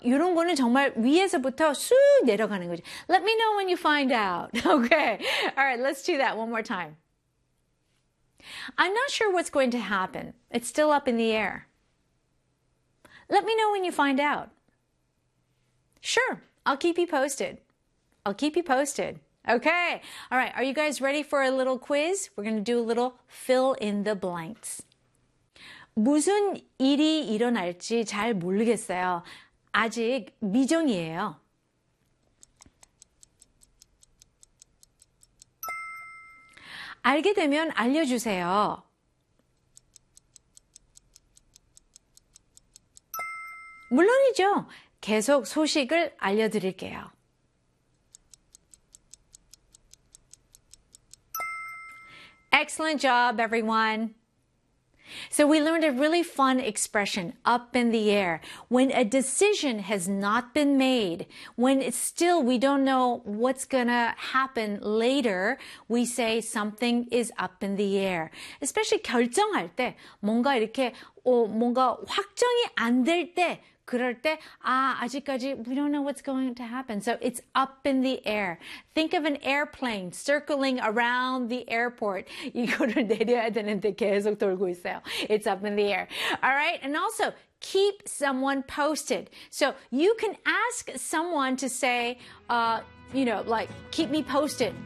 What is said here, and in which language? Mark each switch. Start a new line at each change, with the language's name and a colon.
Korean: 이런 거는 정말 위에서부터 쑥 내려가는 거지.
English: Let me know when you find out. Okay. All right, let's do that one more time. I'm not sure what's going to happen. It's still up in the air. Let me know when you find out. Sure, I'll keep you posted. I'll keep you posted. Okay. All right, are you guys ready for a little quiz? We're going to do a little fill in the blanks.
Korean: 무슨 일이 일어날지 잘 모르겠어요. 아직 미정이에요. 알게 되면 알려주세요. 물론이죠. 계속 소식을 알려드릴게요.
English: 엑셀런트 잡, 에브리원. So we learned a really fun expression, up in the air, when a decision has not been made, when it's still we don't know what's gonna happen later, we say something is up in the air.
Korean: Especially 결정할 때 뭔가 이렇게 뭔가 확정이 안될때 그럴 때 아직까지
English: we don't know what's going to happen. So it's up in the air. Think of an airplane circling around the airport.
Korean: 이거를 내려야 되는데 계속 돌고 있어요.
English: It's up in the air. All right. And also keep someone posted. So you can ask someone to say, you know, like keep me posted.